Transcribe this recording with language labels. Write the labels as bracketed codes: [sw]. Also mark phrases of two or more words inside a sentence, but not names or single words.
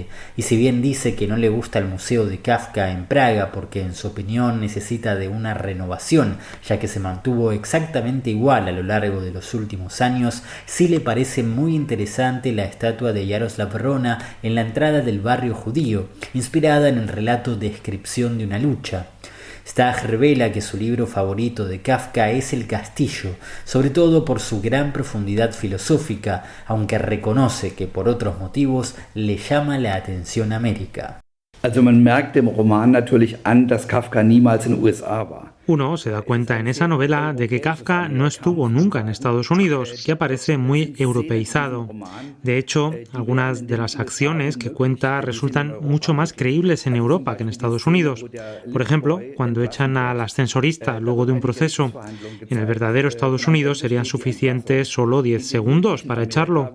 [es] y si bien dice que no le gusta el museo de Kafka en Praga porque en su opinión necesita de una renovación, ya que se mantuvo exactamente igual a lo largo de los últimos años, sí le parece muy interesante la estatua de Jaroslav Rona en la entrada del barrio judío, inspirada en el relato Descripción de una lucha. Stagg revela que su libro favorito de Kafka es El castillo, sobre todo por su gran profundidad filosófica, aunque reconoce que por otros motivos le llama la atención América. [de] Also man merkt dem Roman natürlich an, dass Kafka niemals in den USA war. [es] Uno se da cuenta en esa novela de que Kafka no estuvo nunca en Estados Unidos, que aparece muy europeizado. De hecho, algunas de las acciones que cuenta resultan mucho más creíbles en Europa que en Estados Unidos. Por ejemplo, cuando echan al ascensorista luego de un proceso, en el verdadero Estados Unidos serían suficientes solo 10 segundos para echarlo.